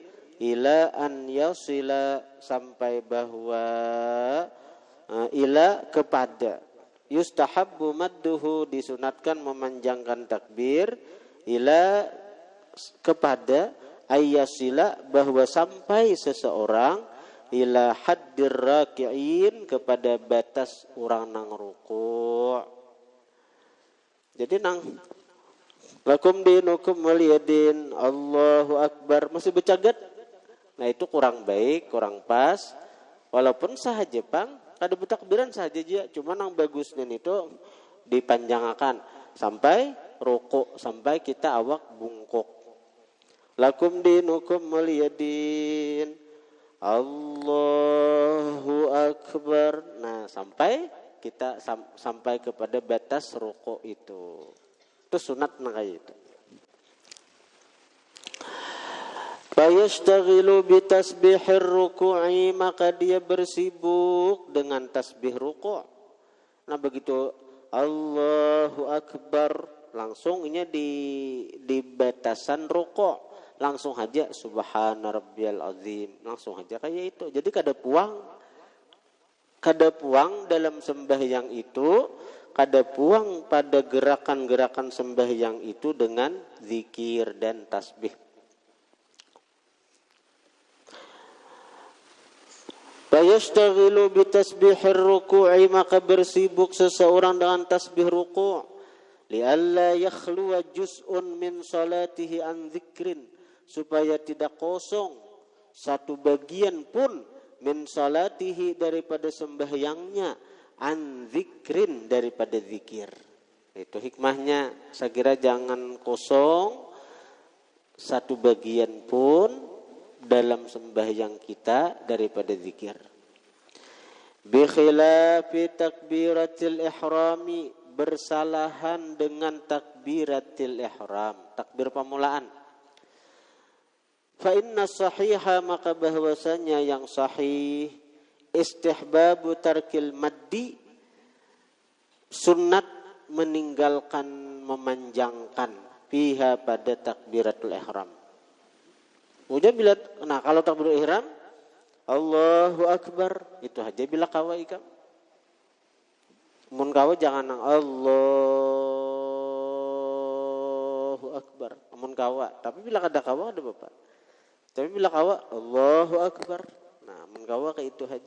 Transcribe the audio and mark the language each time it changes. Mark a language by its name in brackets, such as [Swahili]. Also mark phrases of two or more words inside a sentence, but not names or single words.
[Arabic] إلى أن يصل, [Banjar] sampai bahwa ila kepada, [Arabic] يستحب مده [Banjar] disunatkan memanjangkan takbir, ila kepada, ayyasila bahwa sampai seseorang, [Arabic] إلى حد الراكع [Banjar] kepada batas orang nang ruku'. Jadi nang [Arabic] لكم دينكم ولي دين، الله أكبر [Banjar] masih bercagat. Nah itu kurang baik, kurang pas. Walaupun sah Jepang, ada bertakbiran saja aja. Cuma yang bagusnya itu dipanjangkan sampai ruku, sampai kita awak bungkuk. [Arabic] لكم دينكم ولي دين، الله أكبر. [Banjar] Nah sampai kita sampai kepada batas ruku itu. Itu sunat kayak itu. [Arabic] فيشتغل بتسبيح الركوع, [Banjar] maka dia bersibuk dengan tasbih ruku'. Nah begitu [Arabic] الله أكبر [Banjar] langsung ini di batasan ruku', langsung aja [Arabic] سبحان ربي العظيم, [Banjar] langsung aja kayak itu. Jadi kada puang dalam sembahyang itu, kada puang pada gerakan-gerakan sembahyang itu dengan zikir dan tasbih. [Arabic] فيشتغل بتسبيح الركوع, [Banjar] maka bersibuk seseorang dengan tasbih ruku', [Arabic] لئلا يخلو جزء من صلاته عن ذكر, [Banjar] supaya tidak kosong satu bagian pun [Arabic] من صلاته [Banjar] daripada sembahyangnya, [Arabic] عن ذكر [Banjar] daripada zikir. Itu hikmahnya, saya kira jangan kosong satu bagian pun dalam sembahyang kita daripada zikir. [Arabic] بخلاف تكبيرة الإحرام, [Banjar] bersalahan dengan takbiratil ihram, takbir pemulaan. [Arabic] فإن الصحيح, [Banjar] maka bahwasanya yang sahih, [Arabic] استحباب ترك المد, [Banjar] sunnat meninggalkan memanjangkan fiha pada takbiratul ihram. Udah bila, nah kalau takbir ihram [Arabic] الله أكبر [Banjar] itu aja bila kawa ikam. Mun kawa jangan nang [Arabic] الله أكبر. [Banjar] Mun kawa, tapi bila kada kawa ada bapak. Tapi bila kawa [Arabic] الله أكبر. [Banjar] Nah, mun kawa kayak itu aja.